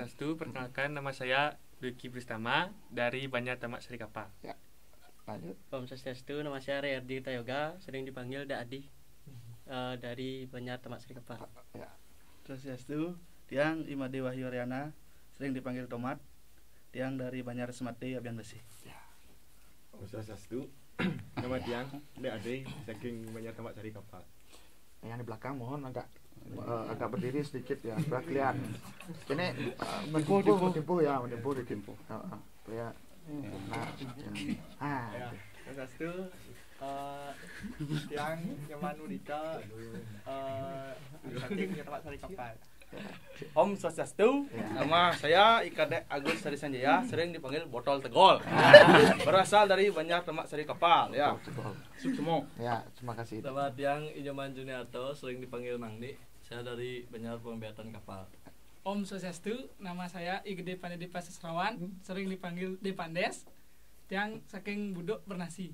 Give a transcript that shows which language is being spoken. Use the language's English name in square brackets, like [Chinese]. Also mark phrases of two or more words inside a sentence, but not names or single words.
[Indonesian] Perkenalkan, nama saya Dwiki Pristama dari Banjar Tamak Sari Kapal. Ya. Lanjut. Om Swastiastu, nama saya Reyardi Tayoga, sering dipanggil Adi, dari Banjar Tamak Sari Kapal. Ya. Swastiastu, Tiang Imade Wahyu Ariana, sering dipanggil Tomat, Tiang dari Banjar Semati Abian Besi. Ya. Om Swastiastu, nama Tiang Ade saking Banjar Tamak Sari Kapal. Yang di belakang mohon agak berdiri sedikit ya, supaya kelihatan. Ini mentimpu ya. Ya. Swastiastu, Tiang Nyaman Udita, saking Tamak Sari Kapal. Om Swastiastu, nama saya Ikade Agus Sari Sanjaya, sering dipanggil Botol Tegol. Berasal dari Banjar Tamak Sari Kapal ya. Sukmo. Ya, terima kasih. Selamat siang, Ijoman Juniarto, sering dipanggil Mangdi. Saya dari Banjar Pembiatan Kapal. Om Swastiastu, nama saya Igede Pandedipa Sesrawan, sering dipanggil Depandes, yang saking budok bernasi.